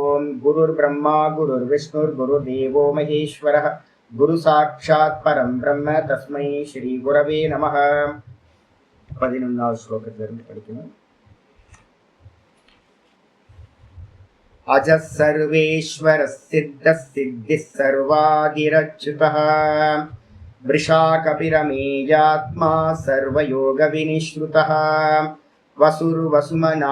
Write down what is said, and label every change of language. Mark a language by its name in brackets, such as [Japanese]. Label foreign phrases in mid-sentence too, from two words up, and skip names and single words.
[Sanskrit] गुरुर्ब्रह्मा गुरुर्विष्णुर्गुरुर्देवो महेश्वरः गुरु साक्षात् परं ब्रह्म तस्मै श्री गुरवे नमः [Tamil] 11வது ஸ்லோகத்திலிருந்து படிக்கணும். [Sanskrit] अजः सर्वेश्वरः सिद्धः सिद्धिः सर्वादिरच्युतः वृषाकपिरमेयात्मा सर्वयोगविनिश्रुतः वसुर्वसुमनः